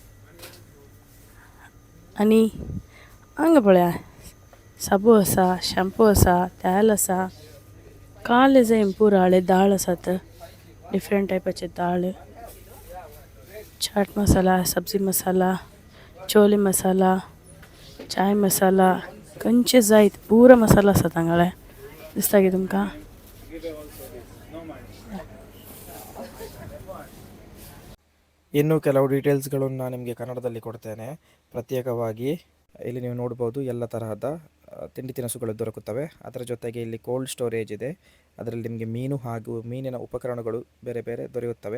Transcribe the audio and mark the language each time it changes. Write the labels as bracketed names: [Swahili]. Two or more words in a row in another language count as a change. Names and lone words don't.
[Konkani] आनी हांगा पळया साबू आसा, शॅम्पू आसा, तेल आसा, काले जाय पुरो हळे दाळ आसात, डिफरंट टायपाचे दाळ, चाट मसाला, सब्जी मसाला, चोले मसाला, चाय मसाला, खंयचे जायत पुरो मसाला आसात हांगाळे दिसता की तुमकां. [Kannada] ಇನ್ನೂ ಕೆಲವು ಡೀಟೇಲ್ಸ್ಗಳನ್ನು ನಾನು ನಿಮಗೆ ಕನ್ನಡದಲ್ಲಿ ಕೊಡ್ತೇನೆ. ಪ್ರತ್ಯೇಕವಾಗಿ ಇಲ್ಲಿ ನೀವು ನೋಡ್ಬೋದು ಎಲ್ಲ ತರಹದ ತಿಂಡಿ ತಿನಿಸುಗಳು ದೊರಕುತ್ತವೆ. ಅದರ ಜೊತೆಗೆ ಇಲ್ಲಿ [English] cold storage [Kannada] ಇದೆ, ಅದರಲ್ಲಿ ನಿಮಗೆ ಮೀನು ಹಾಗೂ ಮೀನಿನ ಉಪಕರಣಗಳು ಬೇರೆ ಬೇರೆ ದೊರೆಯುತ್ತವೆ.